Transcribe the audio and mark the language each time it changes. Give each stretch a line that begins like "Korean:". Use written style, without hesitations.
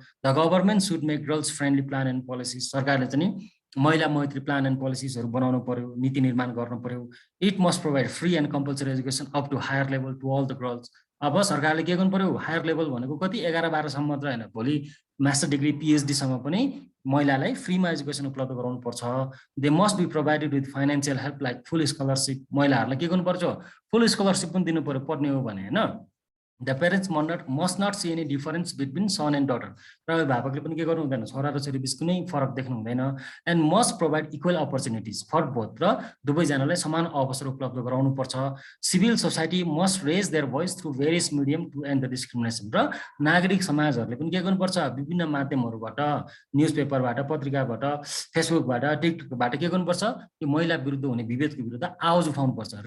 English: the government should make girls friendly plan and policies,
Nepali: सरकारले चाहिँ महिला मैत्री प्लान एन्ड पोलिसिजहरू बनाउनु पर्यो, नीति निर्माण गर्नु पर्यो।
English: it must provide free and compulsory education up to higher level to all the girls,
Nepali: अब सरकारले के गर्नु पर्यो, हायर लेभल भनेको कति 11-12 सम्म मात्र होइन, भोलि मास्टर डिग्री PhD सम्म पनि महिलालाई फ्रीमा एजुकेसन उपलब्ध गराउनु पर्छ।
English: They must be provided with financial help like full scholarship.
Nepali: महिलाहरूलाई के गर्नुपर्छ, फुल स्कलरसिप पनि दिनु पर्यो पढ्ने हो भने होइन।
English: The parents must not see any difference between son and daughter.
Nepali: र अभिभावकले पनि के गर्नु हुँदैन, छोरा र छोरी बिच कुनै फरक देख्नु हुँदैन।
English: And must provide equal opportunities for both.
Nepali: र दुवैजनालाई समान अवसर उपलब्ध गराउनु पर्छ।
English: Civil society must raise their voice through various medium to end the discrimination.
Nepali: र नागरिक समाजहरूले पनि के गर्नुपर्छ, विभिन्न माध्यमहरूबाट, न्युज पेपरबाट, पत्रिकाबाट, फेसबुकबाट, टिकटकबाट के गर्नुपर्छ, यो महिला विरुद्ध हुने विभेदको विरुद्ध आवाज उठाउनुपर्छ।